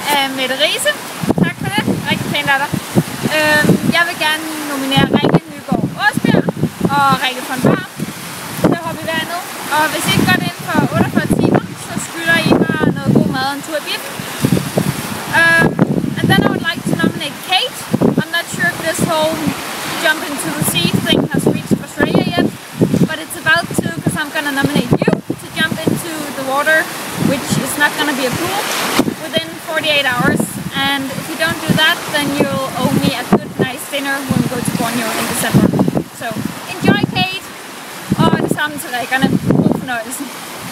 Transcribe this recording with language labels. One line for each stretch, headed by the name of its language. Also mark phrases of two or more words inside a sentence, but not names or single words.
Danish: Mette Riise. Tak for det. Rigtig pænt af dig. Jeg vil gerne nominere Rikke Nygaard Åsbjerg og Rikke von Bar til at hoppe i vandet. Og hvis I ikke gør det inden for 48 timer, så skylder I mig noget god mad og en tur i bil.
English: And then I would like to nominate Kate. I'm not sure if this whole jump into the sea thing has reached Australia yet, but it's about to, because I'm going to nominate you to jump into the water, which is not going to be a pool, within 48 hours. And if you don't do that, then you'll owe me a good nice dinner when we go to Borneo in December. So enjoy, Kate!
Danish: Og det samme til Rikkerne. God fornøjelse.